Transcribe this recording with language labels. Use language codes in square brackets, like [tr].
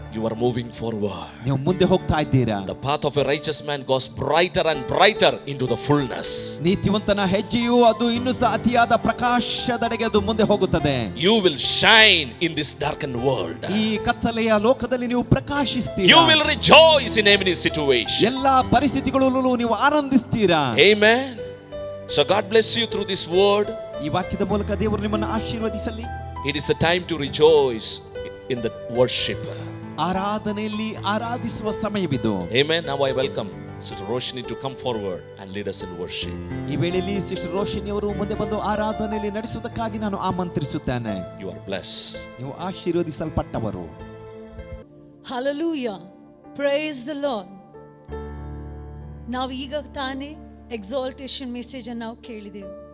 [en] You are moving forward. [kn] ನೀವು ಮುಂದೆ ಹೋಗ್ತಾ ಇದ್ದೀರಾ. [en] The path of a righteous man goes brighter and brighter into the fullness. [kn] ನೀತಿವಂತನ ಹೆಜ್ಜೆಯು ಅದು ಇನ್ನೂ ಸಹ ಅತಿಯಾದ ಪ್ರಕಾಶದೆಡೆಗೆ ಅದು ಮುಂದೆ ಹೋಗುತ್ತದೆ. [en] You will shine in this darkened world. [kn] ಈ ಕತ್ತಲೆಯ ಲೋಕದಲ್ಲಿ ನೀವು ಪ್ರಕಾಶಿಸ್ತೀರಾ. [en] You will rejoice in every situation. [kn] ಎಲ್ಲಾ ಪರಿಸ್ಥಿತಿಗಳಲ್ಲೂ ನೀವು ಆನಂದಿಸ್ತೀರಾ. [en] Amen. So God bless you through this word. [kn] ಈ ವಾಕ್ಯದ ಮೂಲಕ ದೇವರು ನಿಮ್ಮನ್ನು ಆಶೀರ್ವದಿಸಲಿ. [en] It is a time to rejoice in the worship. [kn] ಆರಾಧನೆಯಲ್ಲಿ ಆರಾಧಿಸುವ ಸಮಯವಿದು. [en] Amen. Now I welcome Sister Roshni to come forward and lead us in worship. [kn] ಈ ವೇಳೆಯಲ್ಲಿ sister Roshini ಅವರು ಮುಂದೆ ಬಂದು ಆರಾಧನೆಯಲ್ಲಿ ನಡೆಸುವುದಕ್ಕಾಗಿ ನಾನು ಆಮಂತ್ರಿಸುತ್ತೇನೆ. [en] You are blessed. [kn] ನೀವು ಆಶೀರ್ವದಿಸಲ್ಪಟ್ಟವರು. [en] Hallelujah. Praise the Lord. [kn] ನಾವು ಈಗ ತಾನೇ ಎಕ್ಸಾಲ್ಟೇಷನ್ ಮೆಸೇಜ್ ಅನ್ನು ನಾವು ಕೇಳಿದೆವು.